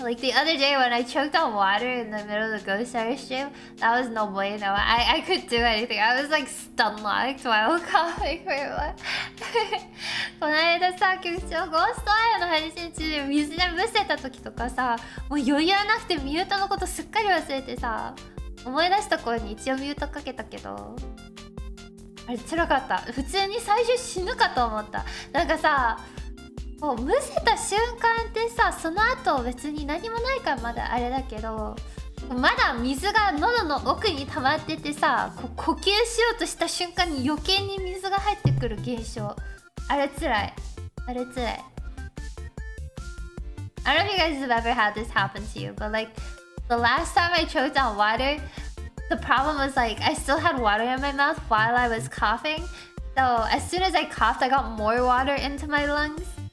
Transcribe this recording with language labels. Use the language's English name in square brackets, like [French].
[English] Like the other day when I choked on water in the middle of the Ghost Star stream, that was [Spanish] no bueno. [English] I couldn't do anything. I was like stun locked while coughing. Wait, what? [Japanese] この間さ、局長ゴーストアイの配信中で水でむせた時とかさ、もう余裕なくてミュートのことすっかり忘れてさ、思い出した頃に一応ミュートかけたけど、あれ辛かった。普通に最初死ぬかと思った。なんかさ、もうむせた瞬間ってさ、その後別に何もないからまだあれだけど、まだ水が喉の奥に溜まっててさ、呼吸しようとした瞬間に余計に水が入ってくる現象、あれ辛い。あれ辛い。 [English] I don't know if you guys have ever had this happen to you, but like the last time I choked on water, the problem was like I still had water in my mouth while I was coughing. So as soon as I coughed, I got more water into my lungs.